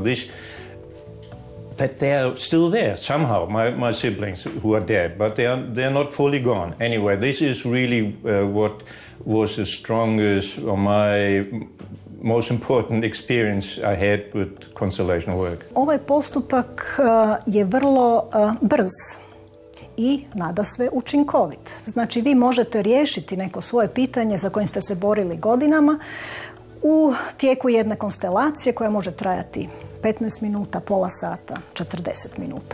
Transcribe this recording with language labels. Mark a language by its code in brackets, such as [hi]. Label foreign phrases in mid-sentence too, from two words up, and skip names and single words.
[en] That they are still there somehow, my siblings who are dead, but they're not fully gone. Anyway, this is really what was the strongest, or my most important experience I had with constellation work. [hr] Ovaj postupak je vrlo brz i nadasve učinkovit. Znači, vi možete riješiti neko svoje pitanje za kojim ste se borili godinama u tijeku jedne konstelacije koja može trajati 15 minuta, pola sata, 40 minuta.